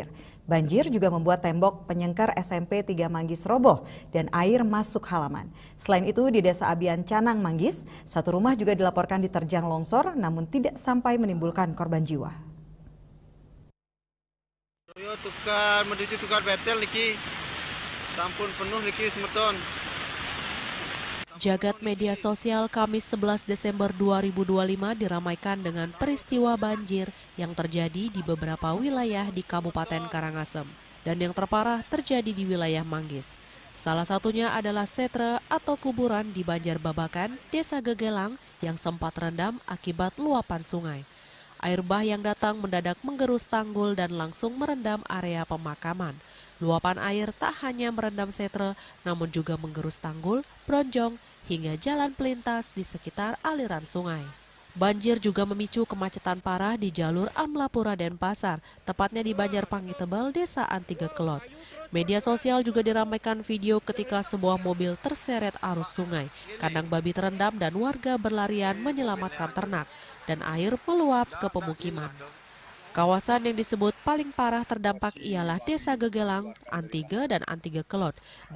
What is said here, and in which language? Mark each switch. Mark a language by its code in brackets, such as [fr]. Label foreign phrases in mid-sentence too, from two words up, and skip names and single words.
[id] Banjir juga membuat tembok penyengkar SMP 3 Manggis roboh dan air masuk halaman. Selain itu di Desa Abian Canang Manggis, satu rumah juga dilaporkan diterjang longsor namun tidak sampai menimbulkan korban jiwa. [ban] Tukar menuju tukar betel iki sampun penuh niki semeton. [id] Jagat media sosial Kamis 11 Desember 2025 diramaikan dengan peristiwa banjir yang terjadi di beberapa wilayah di Kabupaten Karangasem dan yang terparah terjadi di wilayah Manggis. Salah satunya adalah setre atau kuburan di Banjarbabakan, Desa Gegelang yang sempat rendam akibat luapan sungai. Air bah yang datang mendadak menggerus tanggul dan langsung merendam area pemakaman. Luapan air tak hanya merendam setre, namun juga menggerus tanggul, bronjong, hingga jalan pelintas di sekitar aliran sungai. Banjir juga memicu kemacetan parah di jalur Amlapura Denpasar, tepatnya di Banjarpangi Tebal, Desa Antiga Kelot. Media sosial juga diramaikan video ketika sebuah mobil terseret arus sungai, kandang babi terendam dan warga berlarian menyelamatkan ternak, dan air meluap ke pemukiman. Kawasan yang disebut paling parah terdampak ialah Desa Gegelang, Antiga, dan Antiga Kelot.